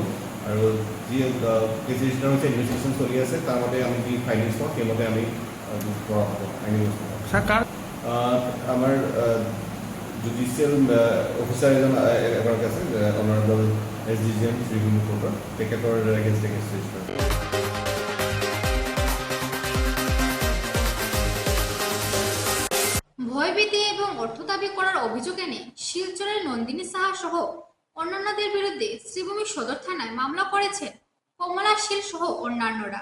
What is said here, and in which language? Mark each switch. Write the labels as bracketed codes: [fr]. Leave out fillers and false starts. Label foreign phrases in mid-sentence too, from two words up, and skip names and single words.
[as] আৰু যি [en] case register [as] হৈছে, ইনভেষ্টিগেশ্যন চলি আছে, তাৰ মতে আমি যি ফাইনেন্স পাওঁ সেইমতে আমি কৰা হ'ব আইনী ব্যৱস্থা। আমাৰ [en] judicial officer [as] এগৰাকী আছে, [en] Honorable SDJM [as] শ্ৰীভূমি কোৰ্টৰ, তেখেতৰ এগেইনষ্টে [en] case register. [bn] ভয়ভীতি এবং অর্থ দাবি করার অভিযোগ এনে শিলচরের নন্দিনী সাহা সহ অন্যান্যদের বিরুদ্ধে শ্রীভূমি সদর থানায় মামলা করেছেন কমলা শীল সহ অন্যান্যরা।